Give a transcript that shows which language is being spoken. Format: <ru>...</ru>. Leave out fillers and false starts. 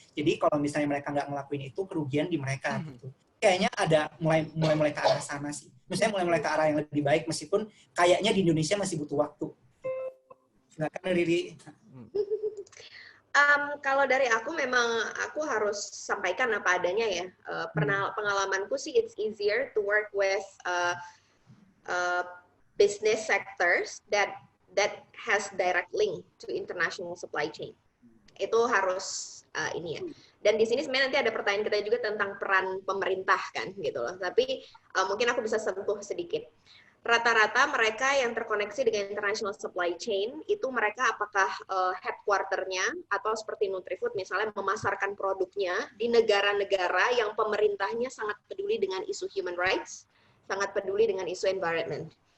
<id>Jadi kalau misalnya mereka nggak ngelakuin itu, kerugian di mereka gitu. Kayaknya ada mulai ke arah sana sih. Misalnya mulai ke arah yang lebih baik, meskipun kayaknya di Indonesia masih butuh waktu. Silakan Riri. Kalau dari aku memang aku harus sampaikan apa adanya ya. Pengalamanku sih</id> <en>it's easier to work with business sectors that has direct link to international supply chain.</en> <id>Itu harus ini ya. Dan di sini sebenarnya nanti ada pertanyaan kita juga tentang peran pemerintah kan gitu loh. Tapi mungkin aku bisa sentuh sedikit. Rata-rata mereka yang terkoneksi dengan international supply chain itu mereka apakah headquarternya atau seperti Nutrifood misalnya memasarkan produknya di negara-negara yang pemerintahnya sangat peduli dengan isu human rights, sangat peduli dengan isu environment.</id>